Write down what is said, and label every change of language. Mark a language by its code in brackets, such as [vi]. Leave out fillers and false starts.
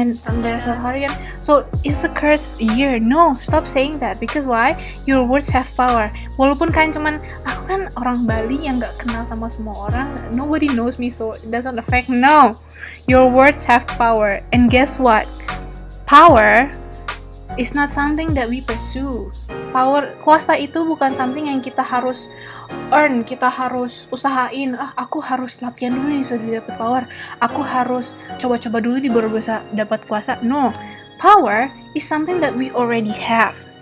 [en] and there's a hurricane. So it's a cursed year. No, stop saying that. Because why? Your words have power. [id] Walaupun kalian cuman, aku kan orang Bali yang gak kenal sama semua orang, [en] nobody knows me, so it doesn't affect. No, your words have power. And guess what? Power is not something that we pursue. [id] Kuasa itu bukan something yang kita harus earn, kita harus usahain. Aku harus latihan dulu nih supaya dapat power. Aku harus coba-coba dulu nih baru bisa dapat kuasa. [en] No, power is something that we already have.